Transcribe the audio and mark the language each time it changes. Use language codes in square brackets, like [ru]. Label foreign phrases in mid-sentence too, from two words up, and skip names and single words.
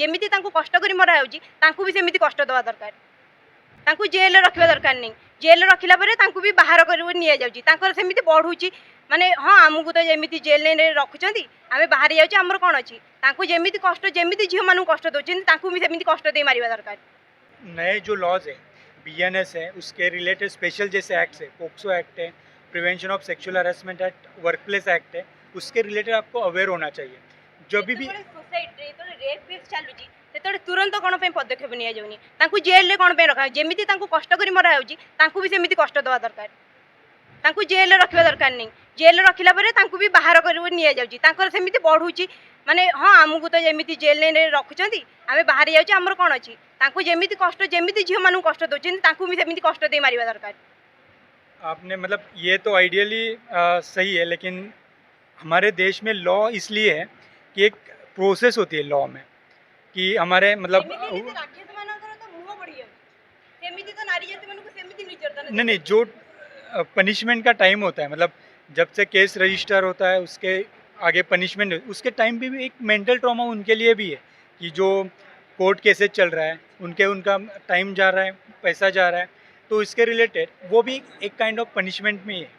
[or] ଯେମିତି ତାଙ୍କୁ କଷ୍ଟ କରି ମରା ହେଉଛି ତାଙ୍କୁ ବି ସେମିତି କଷ୍ଟ ଦେବା ଦରକାର। ତାଙ୍କୁ ଜେଲରେ ରଖିବା ଦରକାର ନାହିଁ। ଜେଲରେ ରଖିଲା ପରେ ତାଙ୍କୁ ବି ବାହାର କରି ନିଆଯାଉଛି। ତାଙ୍କର ସେମିତି ବଢ଼ୁଛି ମାନେ ହଁ ଆମକୁ ତ ଯେମିତି ଜେଲରେ ରଖୁଛନ୍ତି ଆମେ ବାହାରି ଯାଉଛୁ ଆମର କ'ଣ ଅଛି? ତାଙ୍କୁ ଯେମିତି କଷ୍ଟ ଯେମିତି ଝିଅମାନଙ୍କୁ କଷ୍ଟ ଦେଉଛନ୍ତି ତାଙ୍କୁ ବି ସେମିତି କଷ୍ଟ ଦେଇ ମାରିବା ଦରକାର। [hi] नए जो लॉज है बीएनएस है उसके [en] related special [hi] जैसे एक्ट्स है, पोक्सो एक्ट है, [en] Prevention of Sexual Harassment Act, Workplace Act [hi] है, उसके रिलेटेड आपको अवेयर होना चाहिए। जब भी [en] society rape case [or] ଚାଲୁଛି ସେତେବେଳେ ତୁରନ୍ତ କ'ଣ ପାଇଁ ପଦକ୍ଷେପ ନିଆଯାଉନି? ତାଙ୍କୁ ଜେଲରେ କ'ଣ ପାଇଁ ରଖା? ଯେମିତି ତାଙ୍କୁ କଷ୍ଟ କରି ମରା ହେଉଛି ତାଙ୍କୁ ବି ସେମିତି କଷ୍ଟ ଦେବା ଦରକାର। ତାଙ୍କୁ ଜେଲରେ ରଖିବା ଦରକାର ନାହିଁ। ଜେଲରେ ରଖିଲା ପରେ ତାଙ୍କୁ ବି ବାହାର କରି ନିଆଯାଉଛି। ତାଙ୍କର ସେମିତି ବଢ଼ୁଛି ମାନେ ହଁ ଆମକୁ ତ ଯେମିତି ଜେଲରେ ରଖୁଛନ୍ତି ଆମେ ବାହାରି ଯାଉଛୁ ଆମର କ'ଣ ଅଛି? ତାଙ୍କୁ ଯେମିତି କଷ୍ଟ ଯେମିତି ଝିଅମାନଙ୍କୁ କଷ୍ଟ ଦେଉଛନ୍ତି ତାଙ୍କୁ ବି ସେମିତି କଷ୍ଟ ଦେଇ ମାରିବା ଦରକାର। [hi] आपने मतलब ये तो आइडियली सही है, लेकिन हमारे देश में लॉ इसलिए है कि एक प्रोसेस होती है लॉ में कि हमारे मतलब नहीं नहीं जो पनिशमेंट का टाइम होता है, मतलब जब से [en] case register [hi] होता है उसके आगे पनिशमेंट उसके टाइम पे भी एक [en] mental trauma [hi] उनके लिए भी है कि जो [en] court cases [hi] चल रहा है उनका टाइम जा रहा है, पैसा जा रहा है, तो इसके रिलेटेड वो भी एक [en] kind of punishment [hi] में ही है।